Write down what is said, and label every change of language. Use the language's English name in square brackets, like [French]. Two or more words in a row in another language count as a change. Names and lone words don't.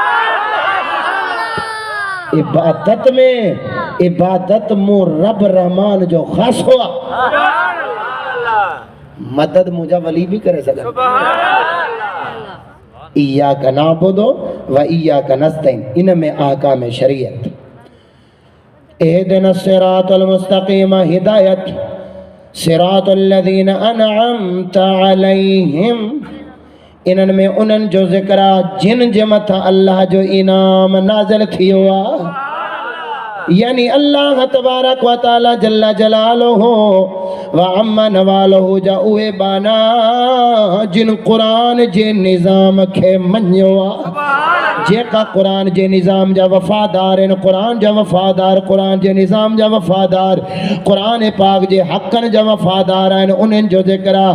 [Sindhi] इबादत में इबादत मूं रब रहमान जो ख़ासो आहे मदद मुंहिंजा वली भी करे सघनि। [Arabic] إياك نعبد وإياك نستعين [Sindhi] इन में अहकाम शरीयत [Arabic] اهدنا الصراط المستقيم [Sindhi] हिदायत [Arabic] صراط الذين أنعمت عليهم [Sindhi] इन्हनि में उन्हनि जो ज़िक्र आहे जिन जे मथां अल्लाह जो इनाम नाज़िल थियो आहे। यानी [Arabic] الله تبارك وتعالى جل جلاله وعم نواله [Sindhi] जा उहे बाना जिन कुरान जे निज़ाम खे मञियो आहे जेका कुरान जे निज़ाम जा वफ़ादार आहिनि कुरान जा वफ़ादार कुरान जे निज़ाम जा वफ़ादार कुरान पाक जे हक़नि जा वफ़ादार आहिनि उन्हनि जो ज़िक्र आहे।